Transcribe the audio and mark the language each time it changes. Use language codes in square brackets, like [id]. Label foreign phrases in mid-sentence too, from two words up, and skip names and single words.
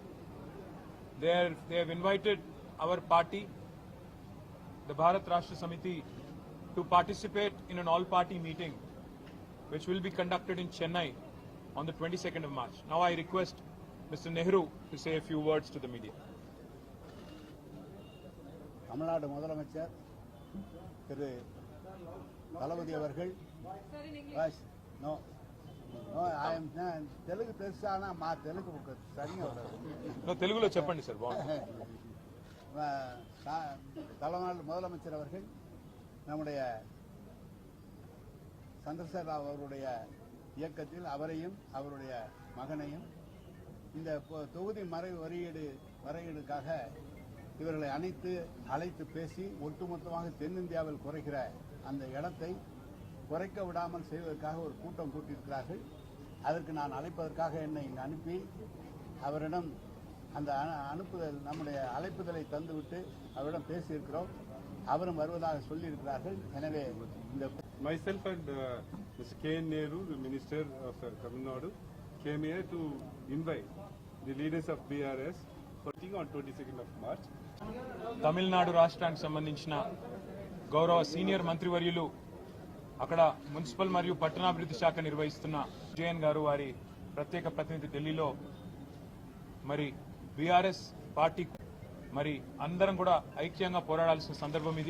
[en] They have invited our party, the Bharat Rashtra Samiti, to participate in an all-party meeting which will be conducted in Chennai on the 22nd of March. Now I request Mr. Nehru to say a few words to the media. [ta] Tamil Nadu முதலமைச்சர் திரு தளபதி அவர்கள் [te] తెలుగు తెలుసానా మా తెలుగు సరిగా తెలుగులో చెప్పండి సార్. [ta] தமிழ்நாடு முதலமைச்சர் அவர்கள் நம்முடைய சந்திரசேகர ராவ் அவருடைய இயக்கத்தில் அவரையும் அவருடைய மகனையும் இந்த தொகுதி மறையீடுக்காக இவர்களை அழைத்து பேசி ஒட்டுமொத்தமாக தென்னிந்தியாவில் குறைக்கிற அந்த இடத்தை குறைக்க விடாமல் செய்வதற்காக ஒரு கூட்டம் கூட்டியிருக்கிறார்கள். அதற்கு நான் அழைப்பதற்காக என்னை இங்கு அனுப்பி அவரிடம் அந்த நம்முடைய அழைப்புதலை தந்துவிட்டு அவரிடம் பேசியிருக்கிறோம். அவரும் வருவதாக சொல்லியிருக்கிறார்கள். எனவே இந்த [en] myself and Mr. K. Nehru, the Minister of Tamil Nadu, came here to invite the leaders of BRS for meeting on 22nd of March. [te] తమిళనాడు రాష్ట్రానికి సంబంధించిన గౌరవ సీనియర్ మంత్రివర్యులు అక్కడ మున్సిపల్ మరియు పట్టణాభివృద్ధి శాఖ నిర్వహిస్తున్న విజయన్ గారు వారి ప్రత్యేక ప్రతినిధి ఢిల్లీలో మరి బీఆర్ఎస్ పార్టీ మరి అందరం కూడా ఐక్యంగా పోరాడాల్సిన సందర్భం ఇది.